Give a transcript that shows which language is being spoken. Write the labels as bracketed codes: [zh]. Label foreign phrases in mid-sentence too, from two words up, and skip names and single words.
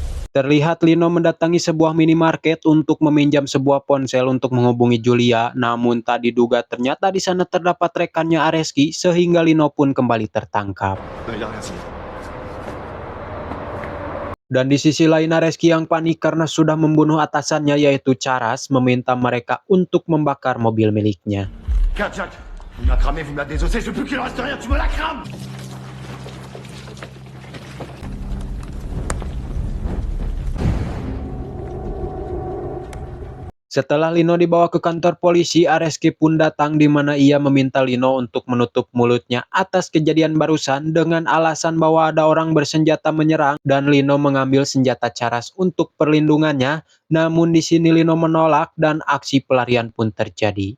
[id] Terlihat Lino mendatangi sebuah minimarket untuk meminjam sebuah ponsel untuk menghubungi Julia, namun tak diduga ternyata di sana terdapat rekannya Areski sehingga Lino pun kembali tertangkap. [fr] Non, il a rien signé. [id] Dan di sisi lain Areski yang panik karena sudah membunuh atasannya yaitu Charas meminta mereka untuk membakar mobil miliknya. [fr] Regarde, Jack, vous me la cramez, vous me la désossez, je veux plus qu'il en reste rien, tu me la crames! [id] Setelah Lino dibawa ke kantor polisi, Areski pun datang di mana ia meminta Lino untuk menutup mulutnya atas kejadian barusan dengan alasan bahwa ada orang bersenjata menyerang dan Lino mengambil senjata Charas untuk perlindungannya. Namun di sini Lino menolak dan aksi pelarian pun terjadi.